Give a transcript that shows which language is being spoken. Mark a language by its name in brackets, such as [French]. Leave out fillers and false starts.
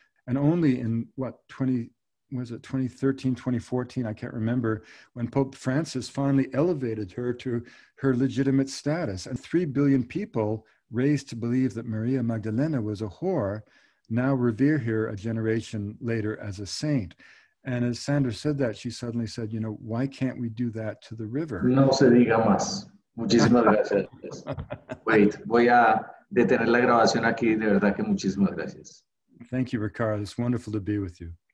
[English] And only in 2013, 2014, I can't remember, when Pope Francis finally elevated her to her legitimate status. And 3 billion people raised to believe that Maria Magdalena was a whore, now revere her a generation later as a saint. And as Sandra said that, she suddenly said, you know, why can't we do that to the river? [Spanish] No se diga más. Muchísimas gracias. Wait, voy a detener la grabación aquí. De verdad que muchísimas gracias. [English] Thank you, Ricardo. It's wonderful to be with you.